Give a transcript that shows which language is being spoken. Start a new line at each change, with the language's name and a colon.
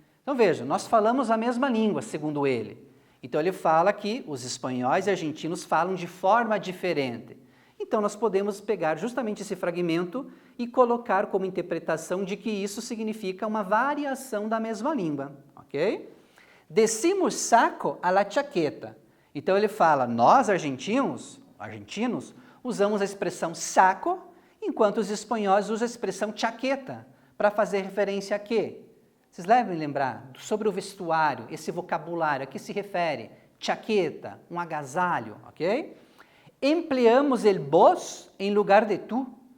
Portuguese: Então veja, nós falamos a mesma língua, segundo ele. Então ele fala que os espanhóis e argentinos falam de forma diferente. Então nós podemos pegar justamente esse fragmento e colocar como interpretação de que isso significa uma variação da mesma língua, ok?
Spanish: Decimos saco a la chaqueta.
Portuguese: Então ele fala, nós argentinos, usamos a expressão saco, enquanto os espanhóis usam a expressão chaqueta, para fazer referência a quê? Vocês devem lembrar sobre o vestuário, esse vocabulário, a que se refere? Chaqueta, um agasalho, ok?
Spanish: Empleamos el vos
Portuguese: em lugar de tu.